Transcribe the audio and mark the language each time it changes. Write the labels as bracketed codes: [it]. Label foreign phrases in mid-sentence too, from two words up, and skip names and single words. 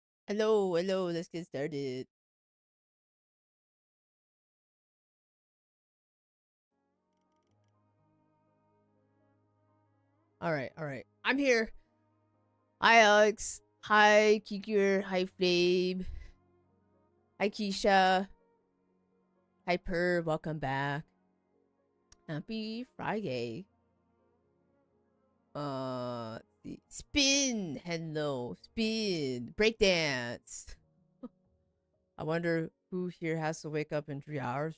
[en] Hello, hello, let's get started. Alright. I'm here. Hi, Alex. Hi, Kikur. Hi, Flame. Hi, Keisha. Hi, Per. Welcome back. Happy Friday. Let's see. Spin. Hello. Spin. Breakdance. I wonder who here has to wake up in 3 hours.